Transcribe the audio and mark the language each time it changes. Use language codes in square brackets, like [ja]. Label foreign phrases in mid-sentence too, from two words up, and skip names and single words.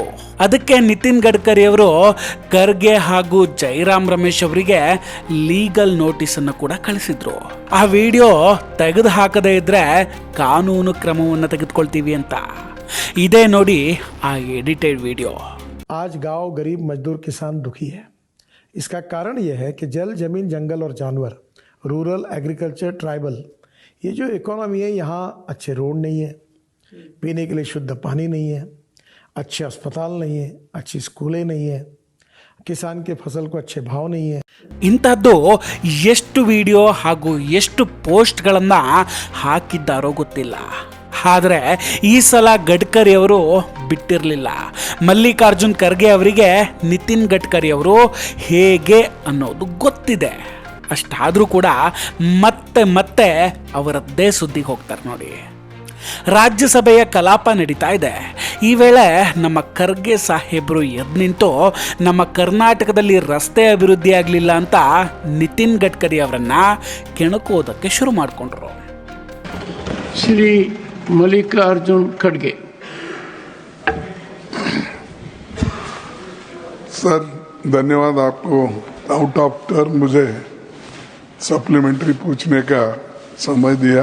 [kn] ಅದಕ್ಕೆ ನಿತಿನ್ ಗಡ್ಕರಿ ಅವರು ಖರ್ಗೆ ಹಾಗೂ ಜೈರಾಮ್ ರಮೇಶ್ ಅವರಿಗೆ ಲೀಗಲ್ ನೋಟಿಸನ್ನು ಕೂಡ ಕಳಿಸಿದ್ರು. ಆ ವಿಡಿಯೋ ತೆಗೆದು ಹಾಕದೇ ಇದ್ರೆ ಕಾನೂನು ಕ್ರಮವನ್ನು ತೆಗೆದುಕೊಳ್ತೀವಿ ಅಂತ. ಇದೇ ನೋಡಿ ಆ ಎಡಿಟೆಡ್ ವಿಡಿಯೋ. [hi] आज गांव गरीब मजदूर किसान दुखी है. इसका कारण यह है कि जल, जमीन, जंगल और जानवर, रूरल, एग्रीकल्चर, ट्राइबल, ये जो इकोनॉमी है, यहाँ अच्छे रोड नहीं है, पीने के लिए शुद्ध पानी नहीं है, अच्छे अस्पताल नहीं है, अच्छी स्कूलें नहीं है, किसान के फसल को अच्छे भाव नहीं है. [kn] ಇಂಥದ್ದು ಎಷ್ಟು ವಿಡಿಯೋ ಹಾಗೂ ಎಷ್ಟು ಪೋಸ್ಟ್ಗಳನ್ನು ಹಾಕಿದ್ದಾರೋ ಗೊತ್ತಿಲ್ಲ. ಆದರೆ ಈ ಸಲ ಗಡ್ಕರಿ ಅವರು ಬಿಟ್ಟಿರಲಿಲ್ಲ. ಮಲ್ಲಿಕಾರ್ಜುನ್ ಖರ್ಗೆ ಅವರಿಗೆ ನಿತಿನ್ ಗಡ್ಕರಿ ಅವರು ಹೇಗೆ ಅನ್ನೋದು ಗೊತ್ತಿದೆ. ಅಷ್ಟಾದರೂ ಕೂಡ ಮತ್ತೆ ಮತ್ತೆ ಅವರದ್ದೇ ಸುದ್ದಿಗೆ ಹೋಗ್ತಾರೆ ನೋಡಿ. ರಾಜ್ಯಸಭೆಯ ಕಲಾಪ ನಡೀತಾ ಇದೆ. ಈ ವೇಳೆ ನಮ್ಮ ಖರ್ಗೆ ಸಾಹೇಬರು ಎದ್ದು ನಿಂತು ನಮ್ಮ ಕರ್ನಾಟಕದಲ್ಲಿ ರಸ್ತೆ ಅಭಿವೃದ್ಧಿ ಆಗಲಿಲ್ಲ ಅಂತ ನಿತಿನ್ ಗಡ್ಕರಿ ಅವರನ್ನ ಕೆಣಕೋದಕ್ಕೆ ಶುರು ಮಾಡಿಕೊಂಡ್ರು. [hi] श्री मल्लिकार्जुन खड़गे. सर धन्यवाद आपको [en] out of turn [hi] मुझे सप्लीमेंट्री पूछने का समय दिया.